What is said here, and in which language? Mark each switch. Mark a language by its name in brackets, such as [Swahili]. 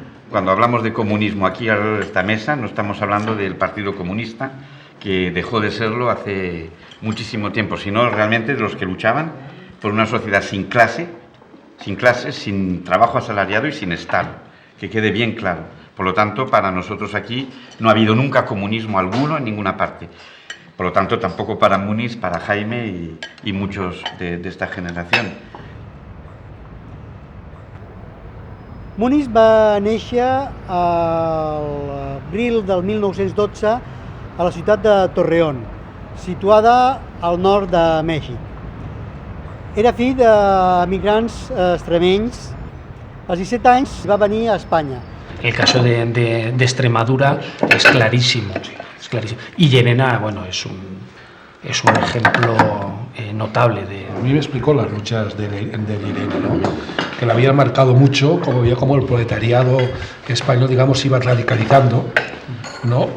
[Spanish] Cuando hablamos de comunismo aquí alrededor de esta mesa, no estamos hablando del Partido Comunista, que dejó de serlo hace muchísimo tiempo, sino realmente de los que luchaban por una sociedad sin clases, sin trabajo asalariado y sin Estado, que quede bien claro. Por lo tanto, para nosotros aquí no ha habido nunca comunismo alguno en ninguna parte. Por lo tanto, tampoco para Muniz, para Jaime y muchos de esta generación. [Catalan] Muniz va néixer a l'abril del 1912 a la ciutat de Torreón, situada al nord de Mèxic. Era fill d'emigrants extremenys. Als 17 anys va venir a Espanya. [Spanish] El caso de Extremadura es clarísimo, es clarísimo. Y Llerena, bueno, es un ejemplo notable de... A mí me explicó las luchas de Llerena, ¿no? Que le habían marcado mucho, como veía cómo el proletariado español, digamos, se iba radicalizando, ¿no?